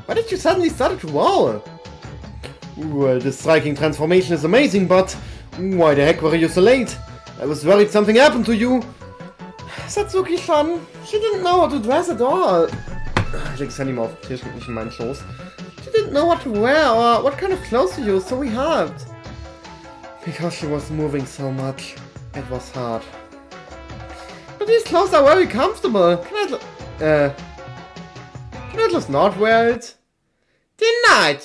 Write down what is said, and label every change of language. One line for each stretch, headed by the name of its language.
English: Why did you suddenly start to roll? Well, this striking transformation is amazing, but why the heck were you so late? I was worried something happened to you. Satsuki-chan, she didn't know how to dress at all.
German: Ich leg das Handy mal auf den Tisch und nicht in meinen Schoß.
English: She didn't know what to wear or what kind of clothes to use, so we helped. Because she was moving so much, it was hard. But these clothes are very comfortable. Can I just not wear it? Denied!